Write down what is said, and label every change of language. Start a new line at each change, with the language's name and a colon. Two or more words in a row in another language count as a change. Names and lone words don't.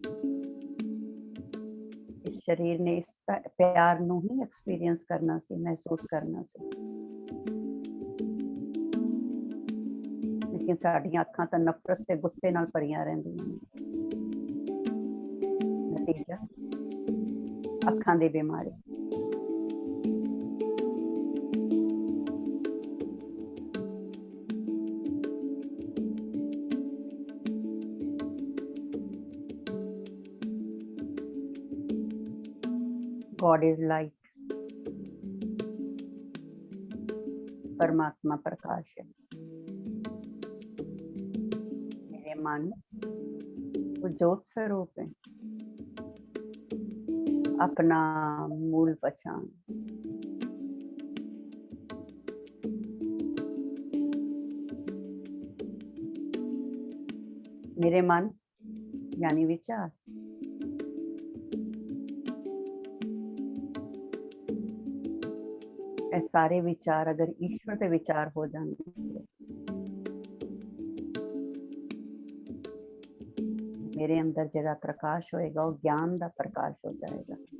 Punjabi: ਇਸ ਸਰੀਰ ਨੇ ਇਸ ਪਿਆਰ ਨੂੰ ਹੀ ਐਕਸਪੀਰੀਅੰਸ ਕਰਨਾ ਸੀ, ਮਹਿਸੂਸ ਕਰਨਾ ਸੀ। ਲੇਕਿਨ ਸਾਡੀਆਂ ਅੱਖਾਂ ਤਾਂ ਨਫ਼ਰਤ ਤੇ ਗੁੱਸੇ ਨਾਲ ਭਰੀਆਂ ਰਹਿੰਦੀਆਂ ਨੇ। ਨਤੀਜਾ ਅੱਖਾਂ ਦੀ ਬਿਮਾਰੀ।
English: God is light,
Hindi: परमात्मा प्रकाश है। मेरे मन वो ज्योत स्वरूप है, अपना मूल पहचान। मेरे मन यानी विचार,
Punjabi: ਇਹ ਸਾਰੇ ਵਿਚਾਰ ਅਗਰ ਈਸ਼ਵਰ ਦੇ ਵਿਚਾਰ ਹੋ ਜਾਣਗੇ, ਮੇਰੇ ਅੰਦਰ ਜਿਹੜਾ ਪ੍ਰਕਾਸ਼ ਹੋਏਗਾ ਉਹ ਗਿਆਨ ਦਾ ਪ੍ਰਕਾਸ਼ ਹੋ ਜਾਏਗਾ।